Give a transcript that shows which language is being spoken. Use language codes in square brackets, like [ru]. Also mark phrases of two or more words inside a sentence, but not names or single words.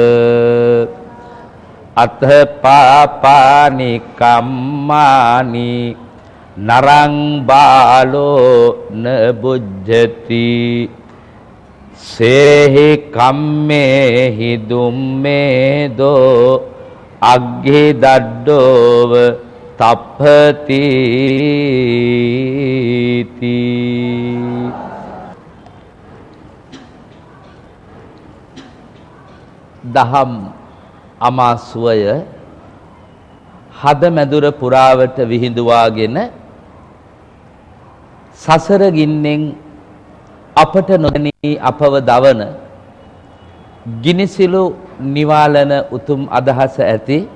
[pi] අත පාපානි කම්මානි නරං බාලෝ නබුජ්ජති සේහි කම්මේහි දුම්මේදෝ අග්ගි දඩ්ඩෝව තප්පති [si] දහම් අමාසුවය හදමැදුර පුරාවට විහිදුවාගෙන සසර ගින්නෙන් අපට නොදැනී අපව දවන ගිනිසිලු නිවාලන උතුම් අදහස ඇති